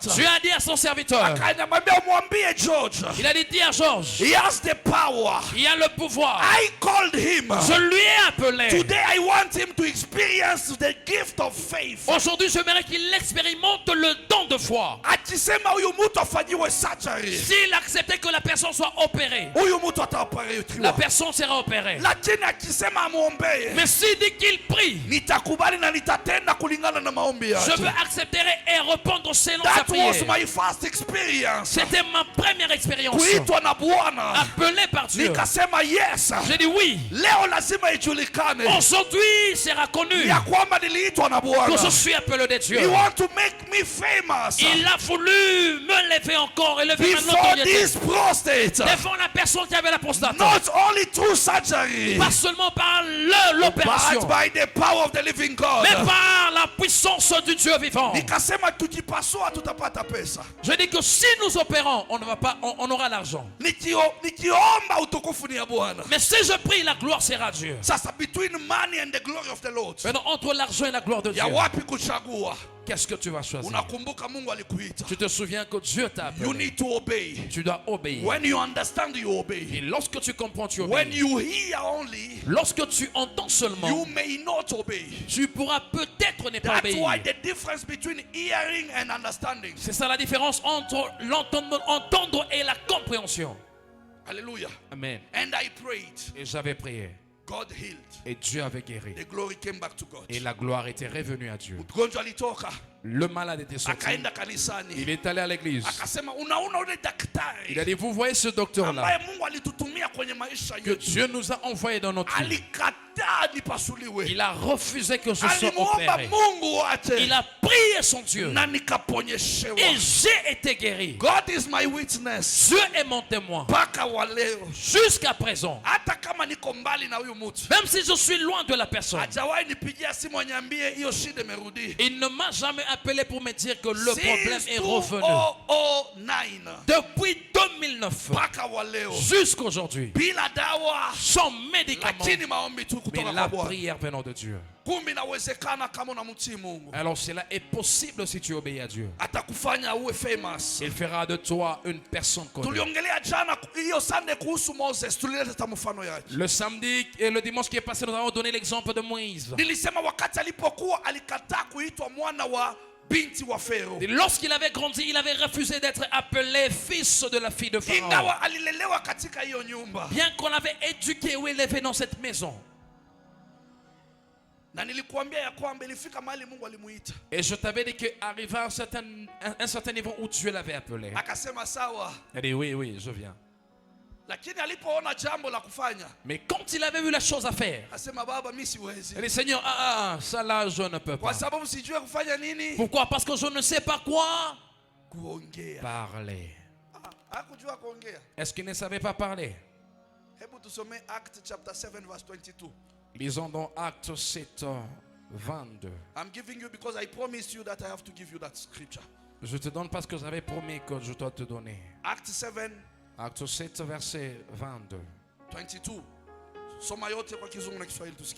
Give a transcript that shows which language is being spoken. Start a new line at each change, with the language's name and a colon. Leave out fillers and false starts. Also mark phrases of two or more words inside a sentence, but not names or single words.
French: Dieu a dit à son serviteur,
Swahili: akaniambia mwambie George,
French: il a dit dis à Georges,
English: he has the power.
French: il a le pouvoir.
English: I called him.
French: Je lui ai appelé.
English: Today I want him to experience the gift of faith.
French: Aujourd'hui, j'aimerais qu'il expérimente le don de foi.
Swahili: Akisema huyu mtu afanyiwe surgery,
French: S'il acceptait que la personne soit opérée,
Swahili: huyu mtu
French: la
Swahili: ataoperiwa.
French: personne sera opérée.
Swahili: Lakini akisema amwombee,
French: Mais s'il dit qu'il prie,
Swahili: nitakubali na nitatenda kulingana na maombi
French: je
Swahili: yake.
French: peux accepter et répondre selon sa
English: That was
French: prière.
English: my first experience.
French: C'était ma première expérience.
Swahili: Kuitwa na Bwana.
French: Appelé par Dieu.
Swahili: Nikasema yes.
French: J'ai dit oui.
Swahili: Leo leo lazima ijulikane
French: Aujourd'hui, il sera connu
Swahili: ya kwamba niliitwa na
French: que
Swahili: Bwana.
French: je suis appelé de Dieu.
English: He want to make me famous
French: Il a voulu me lever encore et lever ma
English: before
French: notoriété
English: this prostate.
French: devant la personne qui avait la prostate.
English: Not only through surgery,
French: Pas seulement par l'opération,
English: but by the power of the living God.
French: mais par la puissance du Dieu vivant.
Swahili: Nikasema tukipasua tutapata pesa.
French: Je dis que si nous opérons, on aura l'argent.
Swahili: Nikiomba utukufu ni ya Bwana.
French: Mais si je prie, la gloire sera à Dieu.
English: Sasa between money and the glory of the Lord,
French: Maintenant, entre l'argent et la gloire de Dieu,
Swahili: ya wapi kuchagua?
French: qu'est-ce que tu vas choisir?
Swahili: Unakumbuka Mungu alikuita.
French: Tu te souviens que Dieu t'a
English: You
French: appelé.
English: need to obey.
French: Tu dois obéir.
English: When you understand, you
French: Et
English: obey.
French: lorsque tu comprends, tu
English: When
French: obéis.
English: you hear only,
French: Lorsque tu entends seulement,
English: you may not obey.
French: tu pourras peut-être ne pas
English: That's why
French: obéir.
English: the difference between hearing and understanding.
French: C'est ça la différence entre l'entendre et la compréhension.
English: Hallelujah. Amen. And I prayed.
French: Et j'avais prié.
English: God healed.
French: Et Dieu avait guéri.
English: The glory came back to God.
French: Et la gloire était revenue à Dieu.
Swahili: Mgonjwa alitoka,
French: Le malade était sorti.
Swahili: akaenda kanisani.
French: Il est allé à l'église.
Swahili: Akasema unaona ule
French: Il a
Swahili: daktari
French: dit, vous voyez ce docteur-là
Swahili: ambaye Mungu alitutumia kwenye maisha
French: que
Swahili: yetu.
French: Dieu nous a envoyé dans notre vie.
Swahili: Alikataa nipasuliwe.
French: Il a refusé que je sois
Swahili: Alimuomba
French: opéré.
Swahili: Mungu wate
French: Il a prié son Dieu.
Swahili: na nikaponyeshewa.
French: Et j'ai été guéri.
English: God is my witness.
French: Dieu est mon témoin.
Swahili: Mpaka wa leo.
French: Jusqu'à présent.
Swahili: Hata kama niko mbali na huyu mtu.
French: Même si je suis loin de la personne.
Swahili: Hajawahi nipigia simu anyambie hiyo shida imerudi.
French: Il ne m'a jamais appelé pour me dire que le problème
English: Since
French: est revenu. 2009 Depuis 2009
Swahili: mpaka wa leo.
French: jusqu'à aujourd'hui,
Swahili: Bila dawa.
French: sans médicaments,
Swahili: Lakini maombi tu
French: mais
Swahili: kutoka
French: la
Swahili: kwa Bwana.
French: prière venant de Dieu.
Swahili: Kumbe inawezekana kama unamtii Mungu.
French: Alors cela est possible si tu obéis à Dieu.
Swahili: Atakufanya uwe famous.
French: Il fera de toi une personne connue.
Swahili: Tuliongelea jana hiyo Sunday kuhusu Moses, tulileta mfano yake.
French: Le samedi et le dimanche qui est passé, nous avons donné l'exemple de Moïse.
Swahili: Nilisema wakati alipokuwa alikataa kuitwa mwana wa binti wa Farao.
French: Et lorsqu'il avait grandi, il avait refusé d'être appelé fils de la fille de Pharaon.
Swahili: Ingawa alilelewa katika hiyo nyumba.
French: Bien qu'on l'avait éduqué ou élevé dans cette maison.
Swahili: Na nilikuambia ya kwamba ilifika mahali Mungu alimuita.
French: Et je t'avais dit qu'arriva un certain niveau où Dieu l'avait appelé.
Swahili: Akasema sawa.
French: Il a dit oui, je viens.
Swahili: Lakini alipoona jambo la kufanya,
French: Mais quand il avait vu la chose à faire,
Swahili: akasema baba mimi siwezi.
French: il dit Seigneur, ça là je ne peux
Swahili: Kwa
French: pas.
Swahili: sababu sijui kufanya nini?
French: Pourquoi? Parce que je ne sais pas quoi
Swahili: Kuongea.
French: parler.
Swahili: Hakujua kuongea.
French: Est-ce qu'il ne savait pas parler?
Swahili: Hebu tusome
English: Acts chapter 7 verse 22.
French: Lisons dans Actes 7, 22.
English: I'm giving you because I promised you that I have to give you that scripture.
French: Je te donne parce que j'avais promis que je dois te donner.
English: Acts 7
French: Acte 7, verset 22. 22.
Swahili: Soma yote kwa Kizungu na Kiswahili tusikie.